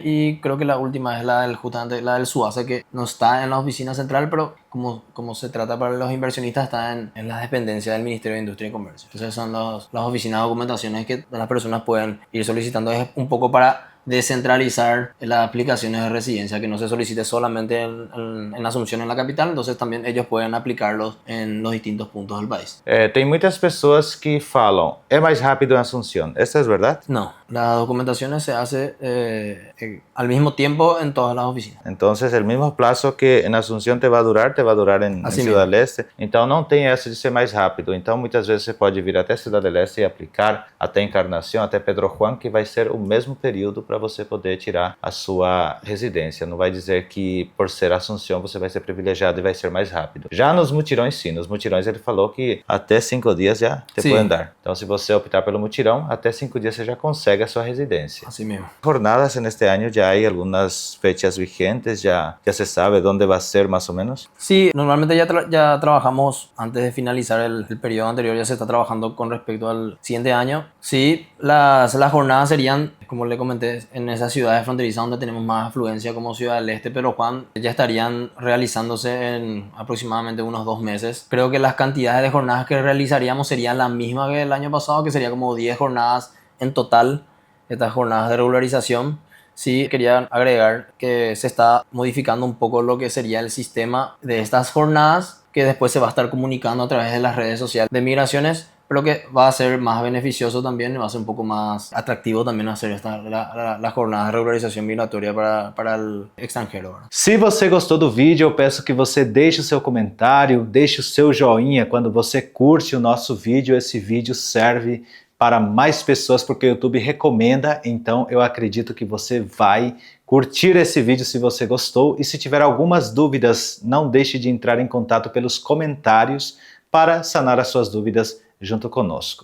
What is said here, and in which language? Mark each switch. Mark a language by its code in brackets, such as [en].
[es] Y creo que la última es justamente la del SUACE, que no está en la oficina central, pero como se trata para los inversionistas, está en las dependencias del Ministerio de Industria y Comercio. Entonces son las oficinas de documentaciones que las personas pueden ir solicitando. Es un poco para descentralizar las aplicaciones de residencia, que no se solicite solamente en Asunción, en la capital, entonces también ellos pueden aplicarlos en los distintos puntos del país. [pt] Tem muitas pessoas que falam, é mais rápido en Asunción. [es] ¿Esto es verdad? No, las documentaciones se hace al mismo tiempo en todas las oficinas. Entonces, el mismo plazo que en Asunción te va a durar en Ciudad del Este. [pt] Então, não tem essa de ser mais rápido. Então, muitas vezes você pode vir até Ciudad del Este e aplicar até Encarnação, até Pedro Juan, que vai ser o mesmo período para para você poder tirar a sua residência. Não vai dizer que por ser Assunção você vai ser privilegiado e vai ser mais rápido. Já nos mutirões sim, nos mutirões ele falou que até 5 dias já te Sim. [es] pueden dar. [pt] Então se você optar pelo mutirão, até 5 dias você já consegue a sua residência. [es] Así mismo. Jornadas en este año ya hay algunas fechas vigentes, ya se sabe dónde va a ser más o menos. Sí, normalmente ya trabajamos antes de finalizar el periodo anterior, ya se está trabajando con respecto al siguiente año. Sí, las jornadas serían, como le comenté, en esas ciudades fronterizas donde tenemos más afluencia como Ciudad del Este, pero Juan, ya estarían realizándose en aproximadamente unos 2 meses. Creo que las cantidades de jornadas que realizaríamos serían las mismas que el año pasado, que sería como 10 jornadas en total, estas jornadas de regularización. Sí, quería agregar que se está modificando un poco lo que sería el sistema de estas jornadas, que después se va a estar comunicando a través de las redes sociales de migraciones, pero que va a ser más beneficioso también y va a ser un poco más atractivo también hacer las jornadas de regularización migratoria para el extranjero, ¿verdad? [pt] Se você gostou do vídeo, eu peço que você deixe o seu comentário, deixe o seu joinha. Quando você curte o nosso vídeo, esse vídeo serve para mais pessoas porque o YouTube recomenda, então eu acredito que você vai curtir esse vídeo se você gostou, e se tiver algumas dúvidas, não deixe de entrar em contato pelos comentários para sanar as suas dúvidas junto conosco.